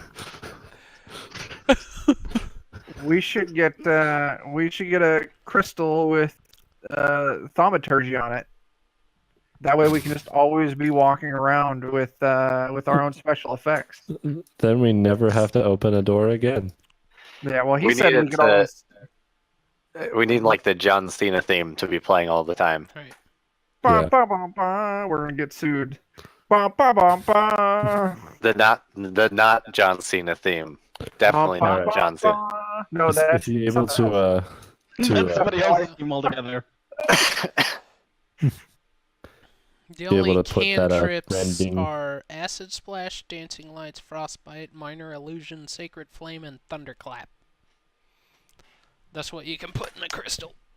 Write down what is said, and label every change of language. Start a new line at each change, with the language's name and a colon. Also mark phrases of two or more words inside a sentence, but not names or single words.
English: We should get a crystal with thaumaturgy on it. That way we can just always be walking around with our own special effects. Then we never have to open a door again. Yeah, well, he We said we needed could to- always. We need like the John Cena theme to be playing all the time. Right. Ba, Yeah. ba, ba, ba, we're gonna get sued. Ba, ba, ba, ba. The not John Cena theme. Definitely Ba, not ba, John ba, Cena. ba. No, Is that's he able something else. That's somebody else's team altogether. The Be able only to put that, cantrips branding. are Acid Splash, Dancing Lights, Frostbite, Minor Illusion, Sacred Flame, and Thunderclap. That's what you can put in a crystal.